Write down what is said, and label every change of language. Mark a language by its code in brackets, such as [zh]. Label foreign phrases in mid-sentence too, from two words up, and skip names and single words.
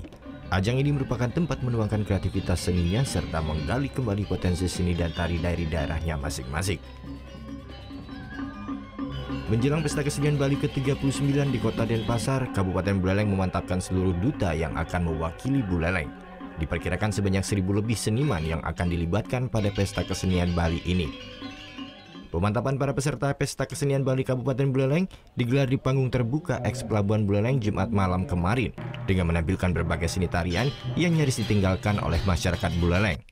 [id] Ajang ini merupakan tempat menuangkan kreativitas seninya serta menggali kembali potensi seni dan tari dari daerahnya masing-masing. Menjelang Pesta Kesenian Bali ke-39 di Kota Denpasar, Kabupaten Buleleng memantapkan seluruh duta yang akan mewakili Buleleng. Diperkirakan sebanyak 1.000 lebih seniman yang akan dilibatkan pada Pesta Kesenian Bali ini. Pemantapan para peserta Pesta Kesenian Bali Kabupaten Buleleng digelar di panggung terbuka eks Pelabuhan Buleleng Jumat malam kemarin dengan menampilkan berbagai seni tarian yang nyaris ditinggalkan oleh masyarakat Buleleng.